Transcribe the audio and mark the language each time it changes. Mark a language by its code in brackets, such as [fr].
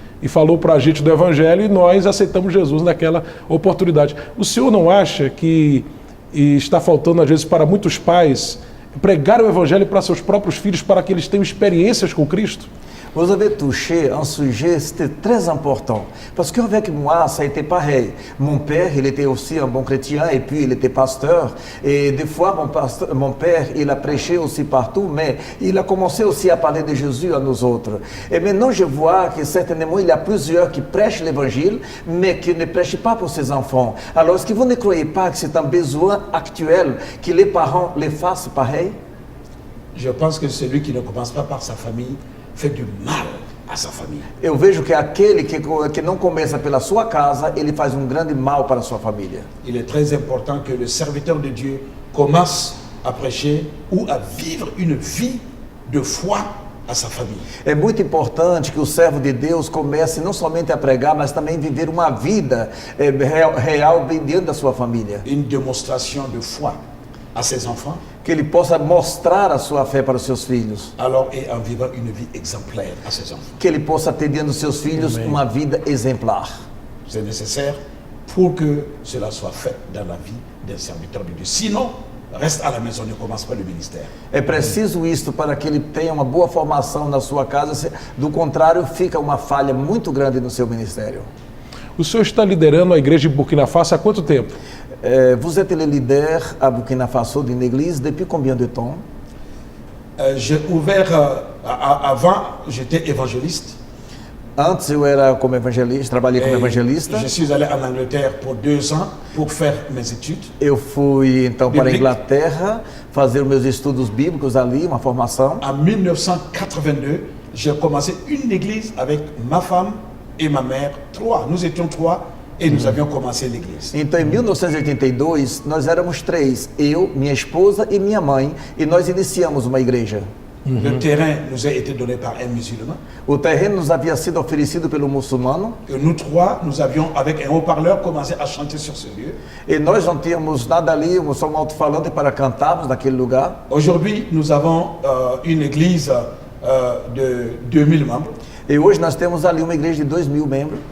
[pt] E falou para a gente do evangelho e nós aceitamos Jesus naquela oportunidade. O senhor não acha que está faltando, às vezes, para muitos pais pregar o evangelho para seus próprios filhos, para que eles tenham experiências com Cristo? [fr] Vous avez touché un sujet, c'était très important. Parce qu'avec moi, ça a été pareil. Mon père, il était aussi un bon chrétien et puis il était pasteur. Et des fois, mon père, il a prêché aussi partout, mais il a commencé aussi à parler de Jésus à nous autres. Et maintenant, je vois que certainement, il y a plusieurs qui prêchent l'évangile, mais qui ne prêchent pas pour ses enfants. Alors, est-ce que vous ne croyez pas que c'est un besoin actuel que les parents les fassent pareil? Je pense que celui qui ne commence pas par sa famille fait du mal à sa famille. [pt] Eu vejo que aquele que não começa pela sua casa, ele faz um grande mal para a sua família. [fr] Il est très important que le serviteur de Dieu commence à prêcher ou à vivre une vie de foi à sa famille. [pt] É muito importante que o servo de Deus comece não somente a pregar, mas também viver uma vida real dentro da sua família. [fr] Une démonstration de foi à ses enfants, [pt] Que ele possa mostrar a sua fé para os seus filhos. [fr] alors et en vivant une vie exemplaire à ses enfants. [pt] Que ele possa ter dentro dos seus filhos Amém. uma vida exemplar. [fr] C'est nécessaire pour que cela soit fait dans la vie d'un serviteur de Dieu. Sinon, reste à la maison, ne commence pas le ministère. [pt] É preciso isto para que ele tenha uma boa formação na sua casa. Do contrário, fica uma falha muito grande no seu ministério. O senhor está liderando a igreja de Burkina Faso há quanto tempo? [fr] Vous êtes le leader à Burkina Faso d'une église depuis combien de temps? J'ai ouvert, avant j'étais évangéliste. [pt] Antes eu era como evangelista, trabalhei como [fr] Et [pt] evangelista. [fr] je suis allé en Angleterre pour 2 ans pour faire mes études. [pt] Eu fui então para a Bíblica. Inglaterra fazer os meus estudos bíblicos ali, uma formação. [fr] En 1982, j'ai commencé une église avec ma femme et ma mère. 3, nous étions 3 et nous avions commencé l'église. [pt] Então em 1982 nós éramos 3, eu, minha esposa e minha mãe, e nós iniciamos uma igreja. [fr] Le terrain nous a été donné par un musulman. [pt] O terreno nos havia sido oferecido pelo muçulmano [fr] Et nous 3, nous avions avec un haut-parleur commencé à chanter sur ce lieu. [pt] e nós não tínhamos nada ali, só um alto-falante para cantarmos naquele lugar. [fr] Aujourd'hui, nous avons une église de 2000 membres [pt] E hoje nós temos ali uma igreja de 2.000 membros.